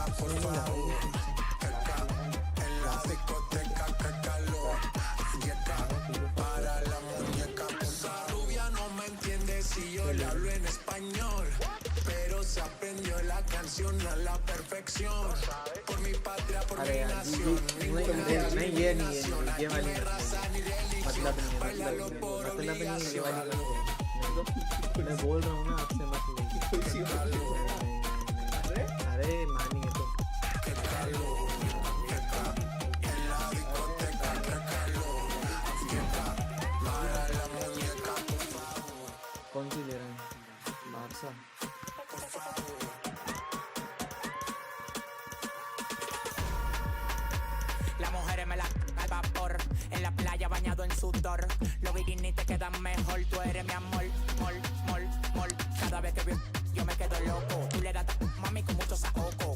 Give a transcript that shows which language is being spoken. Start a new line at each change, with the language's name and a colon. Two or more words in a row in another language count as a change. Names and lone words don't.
Spanish: por favor, teca, en la discoteca, qué calor, llega, para la muñeca, esa rubia no me entiende si yo le hablo en español, pero se aprendió la canción a la perfección, por mi patria, por mi nación,
Hindi: ये वाली मतलब नहीं ये वाली मैं बोल रहा हूँ ना आपसे मत अरे मानिए तो कौन सी दे रहे हैं बादशाह
Spanish: Las mujeres me la al vapor, en la playa bañado en sudor. Los bikinis te quedan mejor, tú eres mi amor, mol, mol, mol. Cada vez que veo, yo me quedo loco. Tú le das mami con mucho saoco.